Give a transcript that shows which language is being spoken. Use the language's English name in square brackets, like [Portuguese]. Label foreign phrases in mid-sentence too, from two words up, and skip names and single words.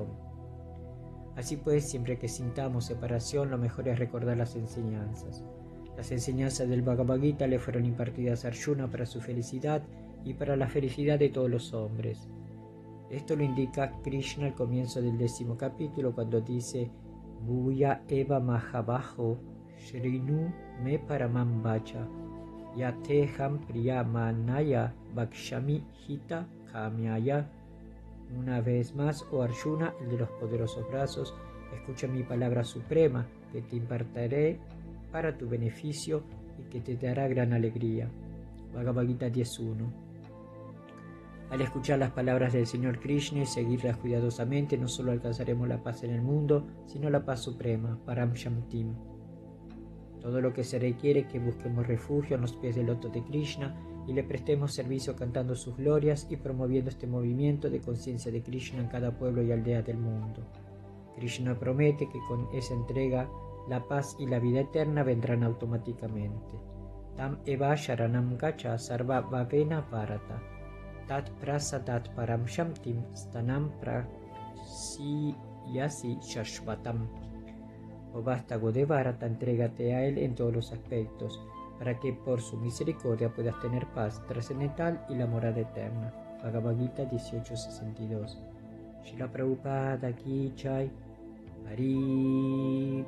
[Spanish] Así pues, siempre que sintamos separación, lo mejor es recordar las enseñanzas. Las enseñanzas del Bhagavad Gita le fueron impartidas a Arjuna para su felicidad y para la felicidad de todos los hombres. Esto lo indica Krishna al comienzo del 10º capítulo, cuando dice: [Sanskrit] भूय एव महाबाहो शृणु मे परमं वचः यत्तेऽहं प्रीयमाणाय वक्ष्यामि हित काम्यया. [Spanish] Una vez más, oh Arjuna, el de los poderosos brazos, escucha mi palabra suprema, que te impartiré para tu beneficio y que te dará gran alegría. Bhagavad Gita 10.1. Al escuchar las palabras del Señor Krishna y seguirlas cuidadosamente, no solo alcanzaremos la paz en el mundo, sino la paz suprema, [Sanskrit] परां शान्तिम्. [Spanish] Todo lo que se requiere es que busquemos refugio en los pies del loto de Krishna y le prestemos servicio cantando sus glorias y promoviendo este movimiento de conciencia de Krishna en cada pueblo y aldea del mundo. Krishna promete que con esa entrega la paz y la vida eterna vendrán automáticamente. [Sanskrit] तम् एव शरणं गच्छ सर्व भावेन भारत. तत् प्रसादात् परां शान्तिं स्थानं प्राप्स्यसि शाश्वतम्. [Spanish] Oh vástago de Bharata, entrégate a él en todos los aspectos, para que por su misericordia puedas tener paz trascendental y la morada eterna. Bhagavad Gita 18.62. [Hindi] श्रील प्रभुपाद की जय.